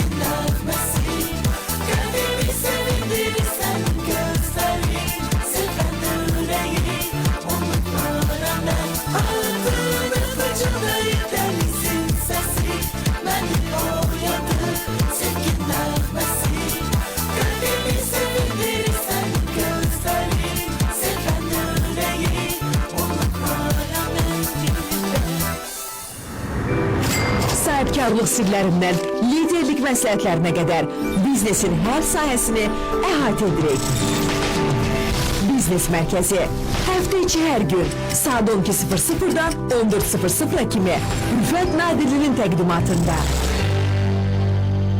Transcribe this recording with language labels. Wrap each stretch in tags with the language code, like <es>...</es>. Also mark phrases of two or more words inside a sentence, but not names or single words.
<tr>nefesi kalbimi sevindirirsen gözlerin seven yüreği unutma rağmen adını fırçalayıp denizin sesi beni oyadı sevgi nefesi kalbimi sevindirirsen gözlerin seven yüreği unutma rağmen</tr> <az>Sahibkarlıq sirlərindən liderlik məsləhətlərinə qədər biznesin hər sahəsini əhatə edirik. Biznes Mərkəzi həftə içi hər gün saat 12:00-dan 14:00 kimi Rüfət Nadirlinin təqdimatında.</az>